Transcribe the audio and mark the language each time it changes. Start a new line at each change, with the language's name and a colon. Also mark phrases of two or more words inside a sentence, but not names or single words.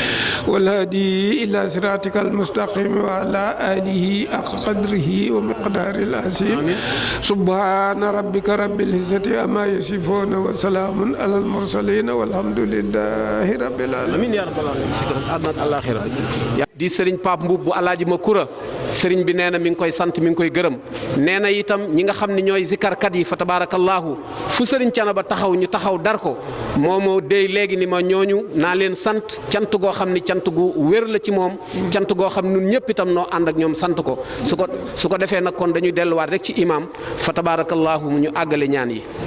Arabic: والهادي إلى صراطك المستقيم وعلى آله حق قدره ومقدار العظيم سبحان ربك رب العزة عما يصفون وسلام على المرسلين والحمد لله رب العالمين يا رب العالمين
Wolof: di sëriñ Pape Mboup bu alaaji ma kura sëriñ bi nee na mi ngi koy sant mi ngi koy gërëm nee na itam ñi nga xam ne ñooy zikarkat yi fa tabaarakallaahu fu sëriñ Thiénaba taxaw ñu taxaw dar ko moomoo dey léegi ni ma ñooñu naa leen sant cant goo xam ni cant gu wér la ci moom cant goo xam nun ñëpp itam noo ànd ak ñoom sant ko su ko defee nag kon dañuy delluwaat rek ci imam fa tabaarakallaahu mu ñu àggale ñaan yi